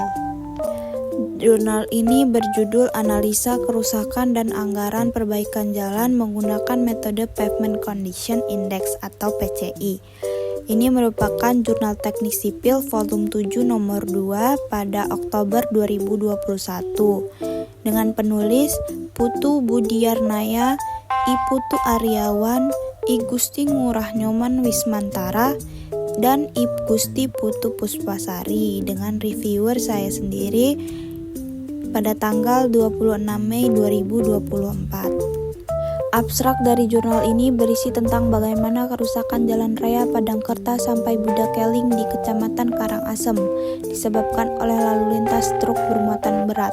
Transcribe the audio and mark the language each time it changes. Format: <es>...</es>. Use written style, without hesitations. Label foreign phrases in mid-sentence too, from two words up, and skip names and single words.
<id>Jurnal ini berjudul Analisa Kerusakan dan Anggaran Perbaikan Jalan menggunakan metode Pavement Condition Index atau PCI. Ini merupakan jurnal teknik sipil volume 7 nomor 2 pada Oktober 2021 dengan penulis Putu Budiarnaya, I Putu Aryawan, I Gusti Ngurah Nyoman Wismantara, dan I Gusti Putu Puspasari, dengan reviewer saya sendiri pada tanggal 26 Mei 2024. Abstrak dari jurnal ini berisi tentang bagaimana kerusakan jalan raya Padangkerta sampai Budakeling di Kecamatan Karangasem disebabkan oleh lalu lintas truk bermuatan berat.</id>